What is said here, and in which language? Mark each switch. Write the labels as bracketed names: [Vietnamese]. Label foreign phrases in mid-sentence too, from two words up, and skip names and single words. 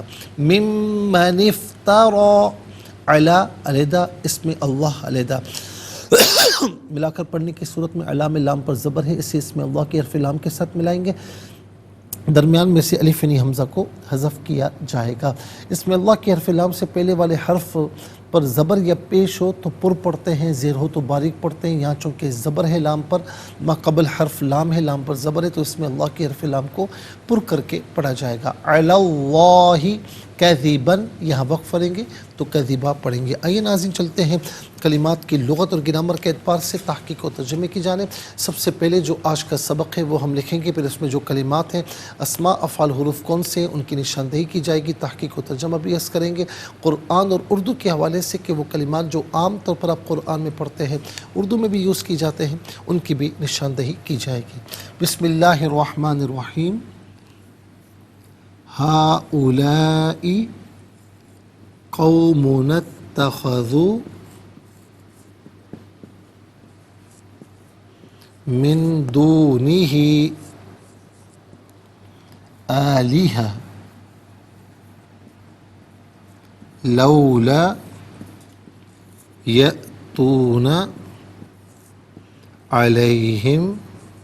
[Arabic] ممن افترا، [Urdu] علا علیحدہ، اس میں اللہ علیحدہ، ملا کر پڑھنے کی صورت میں علا میں لام پر زبر ہے، اسے اس میں اللہ کے حرف لام کے ساتھ ملائیں گے، درمیان میں سے الف یعنی حمزہ کو حذف کیا جائے گا. اس میں اللہ کے حرف لام سے پہلے والے حرف پر زبر یا پیش ہو تو پر پڑھتے ہیں، زیر ہو تو باریک پڑھتے ہیں. یہاں چونکہ زبر ہے لام پر، ما قبل حرف لام ہے، لام پر زبر ہے تو اس میں اللہ کے حرف لام کو پر کر کے پڑھا جائے گا. [Arabic] علی اللہ کذباً، [Urdu] یہاں وقف کریں گے تو کذبا پڑھیں گے. آئیے ناظرین چلتے ہیں کلمات کی لغت اور گرامر کے اعتبار سے تحقیق و ترجمے کی جانب. سب سے پہلے جو آج کا سبق ہے وہ ہم لکھیں گے، پھر اس میں جو کلمات ہیں، اسماء افعال حروف کون سے ہیں ان کی نشاندہی کی جائے گی، تحقیق و ترجمہ بھی عرض کریں گے قرآن اور اردو کے حوالے سے کہ وہ کلمات جو عام طور پر آپ قرآن میں پڑھتے ہیں، اردو میں بھی یوز کی جاتے ہیں، ان کی بھی نشاندہی کی جائے گی. [Arabic] بسم اللہ الرحمن الرحیم. ہؤلاء قوم اتخذوا من دونه آلهة لولا يأتون عليهم